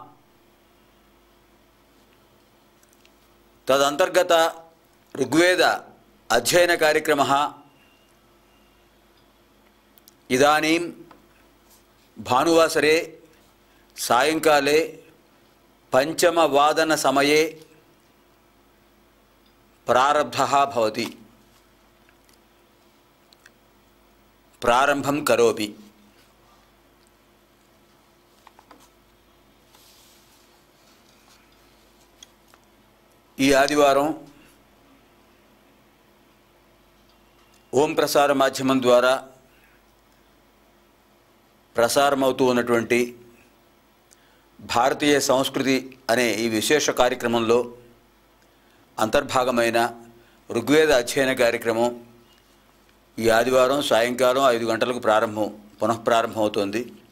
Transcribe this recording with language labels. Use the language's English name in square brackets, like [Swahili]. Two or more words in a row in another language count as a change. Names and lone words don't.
[Sanskrit] तदंतर्गत ऋग्वेद अध्ययन कार्यक्रमः इदानीं भानुवासरे सायंकाले पंचमवादन समये प्रारब्धः भवति. प्रारंभं करोमि. [Telugu] ఈ ఆదివారం ఓం ప్రసార మాధ్యమం ద్వారా ప్రసారమవుతూ ఉన్నటువంటి భారతీయ సంస్కృతి అనే ఈ విశేష కార్యక్రమంలో అంతర్భాగమైన ఋగ్వేద అధ్యయన కార్యక్రమం ఈ ఆదివారం సాయంకాలం 5 గంటలకు పునఃప్రారంభమవుతోంది.